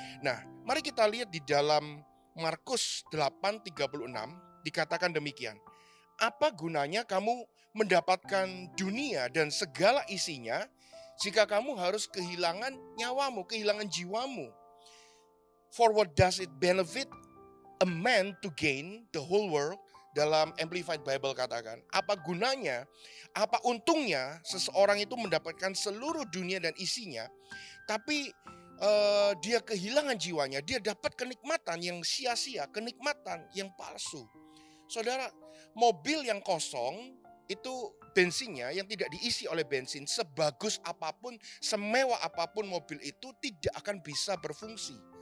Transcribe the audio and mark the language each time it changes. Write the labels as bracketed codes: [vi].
[id] Nah, mari kita lihat di dalam Markus 8:36 dikatakan demikian. Apa gunanya kamu mendapatkan dunia dan segala isinya jika kamu harus kehilangan nyawamu, kehilangan jiwamu? [en] For what does it benefit a man to gain the whole world? [id] Dalam Amplified Bible katakan, apa gunanya, apa untungnya seseorang itu mendapatkan seluruh dunia dan isinya, tapi dia kehilangan jiwanya, dia dapat kenikmatan yang sia-sia, kenikmatan yang palsu. Saudara, mobil yang kosong itu bensinnya yang tidak diisi oleh bensin, sebagus apapun, semewah apapun mobil itu tidak akan bisa berfungsi.